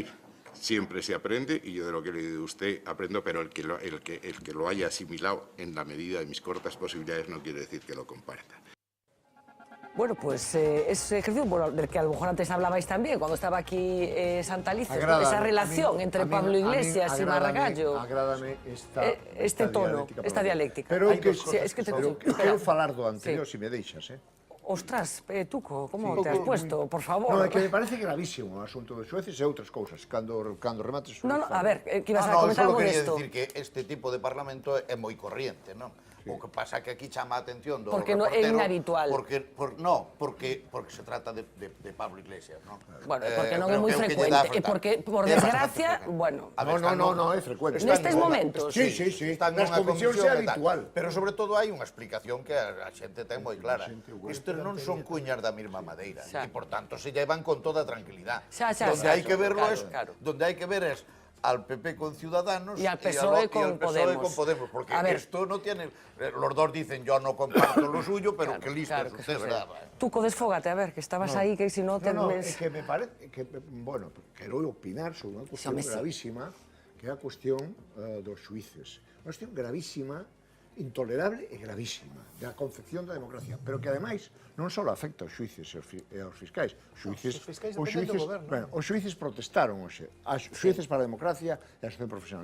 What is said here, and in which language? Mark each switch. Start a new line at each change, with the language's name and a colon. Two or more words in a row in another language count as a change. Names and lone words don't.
Spanish: Siempre se aprende, y yo de lo que le digo a usted aprendo, pero el que lo haya asimilado en la medida de mis cortas posibilidades no quiere decir que lo comparta. Bueno, pues es ejercicio del que a lo mejor antes hablabais también, cuando estaba aquí Santalices, esa relación entre Pablo Iglesias y Margallo.
Galician: Agrádame este tono, esta dialéctica. Pero Hai que,
Spanish: dos cosas.
Galician: pero quero falar do anterior, se me deixas,
Spanish: Ostras, Tuco, como te has puesto, por favor?
Galician: Non, é que me parece gravísimo o asunto dos xueces e outras cousas, cando remates...
Spanish: No, a ver, que ibas a comentar algo quería
Galician: desto. decir que este tipo de parlamento é moi corriente, non? O que pasa que aquí chama a atención do porque no é inhabitual. Porque se trata de Pablo Iglesias, non? Bueno, porque non é moi frecuente, e porque, por desgracia, bueno... No, é frecuente. Nestes momentos. Sí. Nas comisións é habitual. Pero, sobre todo, hai unha explicación que a xente ten moi clara. Estes non son cuñas da mesma madeira, e, por tanto,
Spanish: se llevan con toda tranquilidad. Donde
Galician: hai que
Spanish: verlo donde
Galician: hai que
Spanish: ver es al PP con Ciudadanos y al PSOE con Podemos. Porque esto no tiene... Los dos dicen, yo no comparto lo suyo, pero qué listo es usted, ¿verdad?
Galician: Tuco, desfógate, a ver, que estabas ahí, que si no... No, é que me parece... Bueno, quero opinar sobre unha cuestión gravísima, que é a cuestión dos xuíces. Unha cuestión gravísima, intolerable e gravísima, da concepción da democracia, pero que, ademais, non só afecta aos xuíces e aos fiscais. Os xuíces protestaron hoxe, as xuíces para a democracia e a asociación profesional.